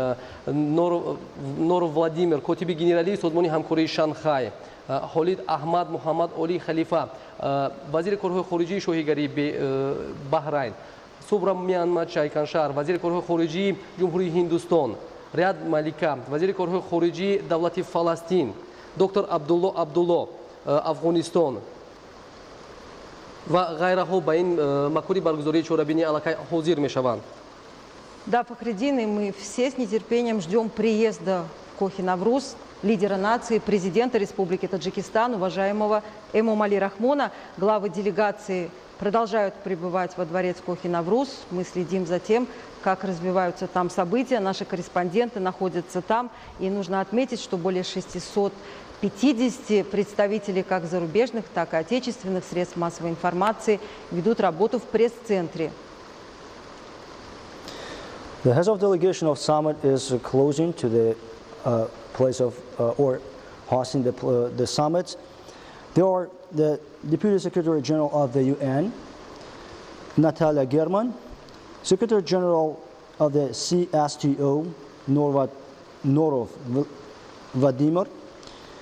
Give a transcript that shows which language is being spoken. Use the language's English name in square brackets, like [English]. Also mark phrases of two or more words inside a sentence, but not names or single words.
[Tajik] Нор Владимир, котиби генералии созмони ҳамкории Шанхай, Холид Аҳмад Муҳаммад Оли Халифа, вазири корҳои хориҷии шоҳигарии Баҳрайн, Субрамян Чайканшар, вазири корҳои хориҷии ҷумҳурии Ҳиндустон, Риад Малика, вазири корҳои хориҷии давлати Фаластин, доктор Абдулло Афғонистон ва ғайраҳо ба ин макони баргузории чорабинии аллакай ҳозир мешаванд. [Russian] Да, Фахриддин, и мы все с нетерпением ждем приезда в Кохи Навруз лидера нации, президента Республики Таджикистан, уважаемого Эмомали Рахмона. Главы делегации продолжают пребывать во дворец Кохи Навруз. Мы следим за тем, как развиваются там события. Наши корреспонденты находятся там. И нужно отметить, что более 650 представителей как зарубежных, так и отечественных средств массовой информации ведут работу в пресс-центре. [English] The heads of delegation of summit is closing to the place of or hosting the summit. There are the Deputy Secretary General of the UN, Natalia Gherman, Secretary General of the CSTO, Norov Vladimir,